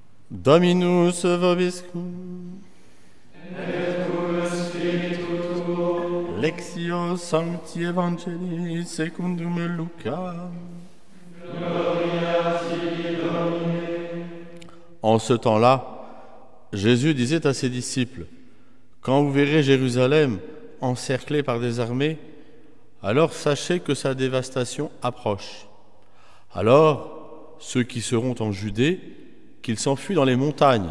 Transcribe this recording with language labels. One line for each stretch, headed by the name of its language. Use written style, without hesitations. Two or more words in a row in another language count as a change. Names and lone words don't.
Latin: Dominus vobiscum. Et cum spiritu tuo. Lectio Sancti Evangelii secundum Luca. Gloria tibi, Domine.
French: En ce temps-là, Jésus disait à ses disciples, « Quand vous verrez Jérusalem encerclée par des armées, alors sachez que sa dévastation approche. Alors, ceux qui seront en Judée, qu'ils s'enfuient dans les montagnes.